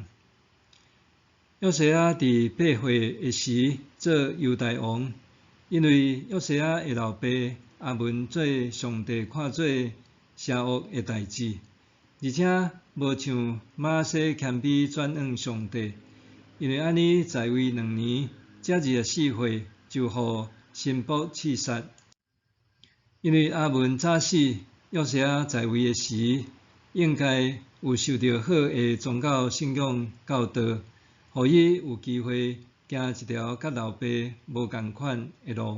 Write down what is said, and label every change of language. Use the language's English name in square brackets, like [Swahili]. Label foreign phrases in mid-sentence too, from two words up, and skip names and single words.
[Min Nan Chinese] 约西亚伫8岁的时做犹大王，因为约西亚的老爸阿文做上帝看做邪恶的代志，而且无像马西谦卑转向上帝，因为安尼在位2年，才24岁就互神仆刺杀。因为阿文早死，约西亚在位的时，应该有受到好的宗教信仰教导，互伊有机会行一条甲老爸无共款的路。